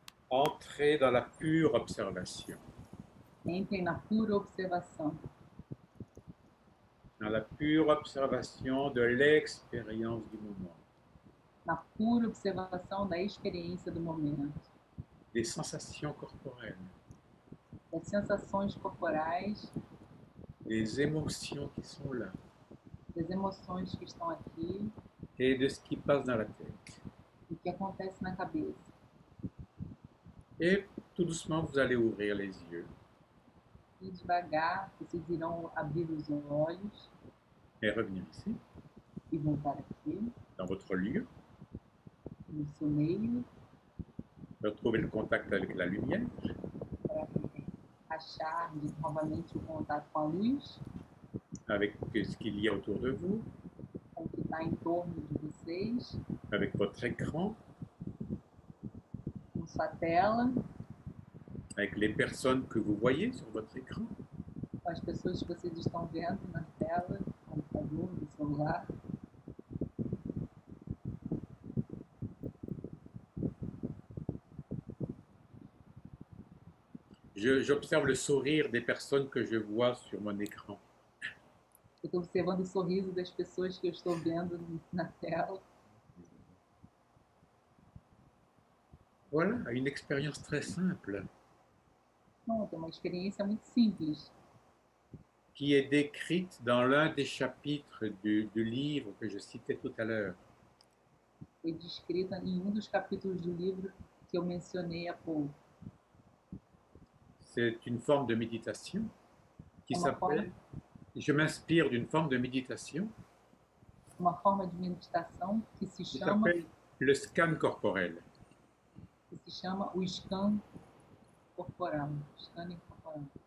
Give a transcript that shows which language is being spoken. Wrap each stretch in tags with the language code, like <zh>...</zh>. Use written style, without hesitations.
<fr>Entrer dans la pure observation,</fr> <pt>Entrem na pura observação.</pt> <fr>dans la pure observation de l'expérience du moment,</fr> <pt>Na pura observação da experiência do momento.</pt> <fr>des sensations corporelles,</fr> <pt>Das sensações corporais,</pt> <fr>des émotions qui sont là,</fr> <pt>das emoções que estão aqui</pt> <fr>et de ce qui passe dans la tête.</fr> <pt>e o que acontece na cabeça.</pt> <fr>Et tout doucement, vous allez ouvrir les yeux</fr> <pt>E devagar, vocês irão abrir os olhos</pt> <fr>et revenir ici,</fr> <pt>e voltar aqui,</pt> <fr>dans votre lieu,</fr> <pt>no seu meio,</pt> <fr>retrouver le contact avec la lumière,</fr> <pt>para achar novamente o contato com a luz,</pt> <fr>avec ce qu'il y a autour de vous,</fr> <pt>com o que está em torno de vocês,</pt> <fr>avec votre écran,</fr> <pt>com sua tela,</pt> <fr>avec les personnes que vous voyez sur votre écran.</fr> <pt>com as pessoas que vocês estão vendo na tela, no computador, no celular.</pt> <fr>J'observe le sourire des personnes que je vois sur mon écran.</fr> <pt>Eu estou observando o sorriso das pessoas que eu estou vendo na tela.</pt> <fr>Voilà, une expérience très simple</fr> <pt>Não, é uma experiência muito simples,</pt> <fr>qui est décrite dans l'un des chapitres du livre que je citais tout à l'heure.</fr> <pt>foi descrita em um dos capítulos do livro que eu mencionei há pouco.</pt> <fr>C'est une forme de méditation qui Comment s'appelle... Je m'inspire d'une forme de méditation</fr> <pt>Uma forma de meditação</pt> <fr>qui s'appelle le scan corporel.</fr> <pt>que se chama o scan corporal, scanning corporal.</pt>